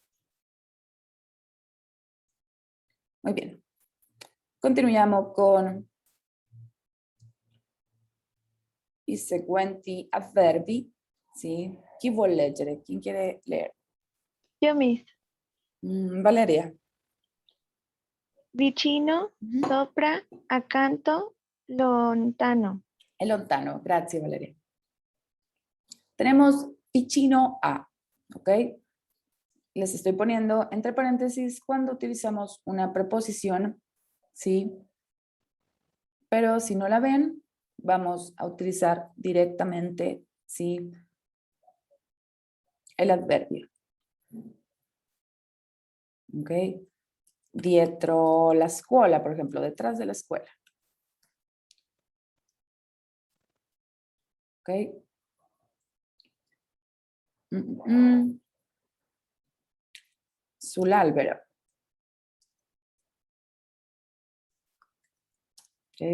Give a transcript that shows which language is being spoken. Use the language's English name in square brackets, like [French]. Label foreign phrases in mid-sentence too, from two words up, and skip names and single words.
[Spanish] Muy bien. [Italian] Continuiamo con i seguenti avverbi, sì? Chi vuole leggere? Chi [Spanish] quiere leer? Yo mismo. Valeria. [Italian] Vicino, Ujú. sopra, accanto, lontano. È lontano, grazie Valeria. [Spanish] Tenemos [Italian] vicino a, [Spanish] ¿ok? Les estoy poniendo entre paréntesis cuando utilizamos una preposición, ¿sí? Pero si no la ven, vamos a utilizar directamente, ¿sí? El adverbio. ¿Ok? [Italian] Dietro la scuola, [Spanish] por ejemplo, detrás de la escuela. ¿Ok? [Italian] Sull'albero. [Spanish] ¿Ok?